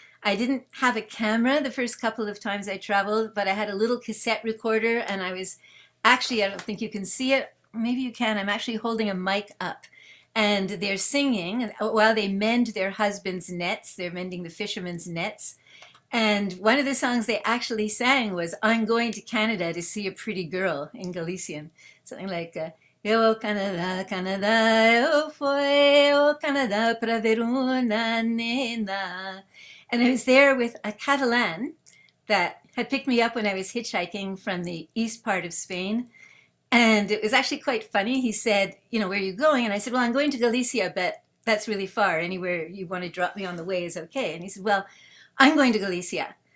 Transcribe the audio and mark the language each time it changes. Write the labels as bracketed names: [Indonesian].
[English] I didn't have a camera the first couple of times I traveled, but I had a little cassette recorder and I was actually, I don't think you can see it. Maybe you can. I'm actually holding a mic up. And they're singing while they mend their husband's nets. They're mending the fishermen's nets. And one of the songs they actually sang was, I'm going to Canada to see a pretty girl in Galician. Something like, [Galician] Eu Canadá, Canadá, eu fui ao Canadá para ver uma nena. [English] And I was there with a Catalan that had picked me up when I was hitchhiking from the east part of Spain. And it was actually quite funny. He said, where are you going? And I said, well, I'm going to Galicia, but that's really far. Anywhere you want to drop me on the way is okay. And he said, well, I'm going to Galicia.